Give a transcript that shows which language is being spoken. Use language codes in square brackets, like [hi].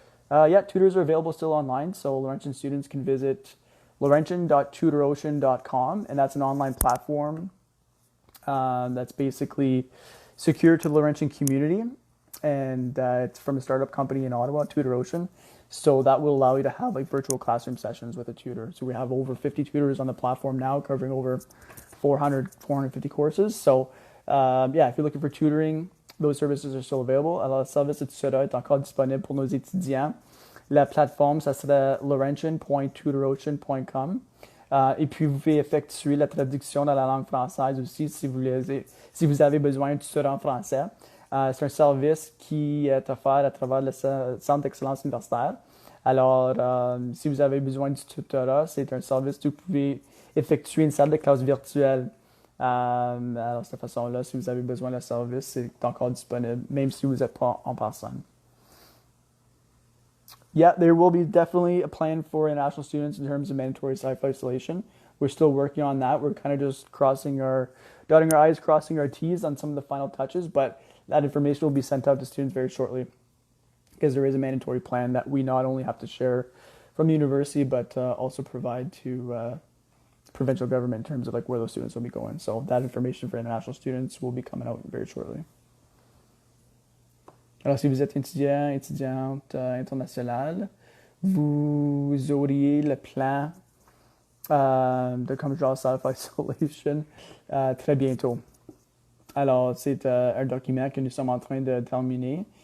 [en] Tutors are available still online, so Laurentian students can visit laurentian.tutoration.com, and that's an online platform that's basically secure to the Laurentian community, and it's from a startup company in Ottawa, TutorOcean. So that will allow you to have like virtual classroom sessions with a tutor. So we have over 50 tutors on the platform now, covering over 450 courses. So if you're looking for tutoring, those services are still available. [fr] Alors, le service de tutorat est encore disponible pour nos étudiants. La plateforme, ça serait laurentian.tutoration.com. Et puis, vous pouvez effectuer la traduction dans la langue française aussi si vous avez besoin de tuteur en français. C'est un service qui est offert à travers le Centre d'excellence universitaire. Alors, si vous avez besoin du tutorat, c'est un service que vous pouvez effectuer une salle de classe virtuelle. Alors, de cette façon-là, si vous avez besoin de service, c'est encore disponible, même si vous n'êtes pas en personne. [en] Yeah, there will be definitely a plan for international students in terms of mandatory self-isolation. We're still working on that. We're kind of just dotting our I's, crossing our T's on some of the final touches, but that information will be sent out to students very shortly because there is a mandatory plan that we not only have to share from the university, but also provide to provincial government in terms of like where those students will be going. So that information for international students will be coming out very shortly. [fr] Alors, si vous êtes étudiante internationale, vous auriez le plan de comme genre self-isolation très bientôt. Alors, c'est un document que nous sommes en train de terminer.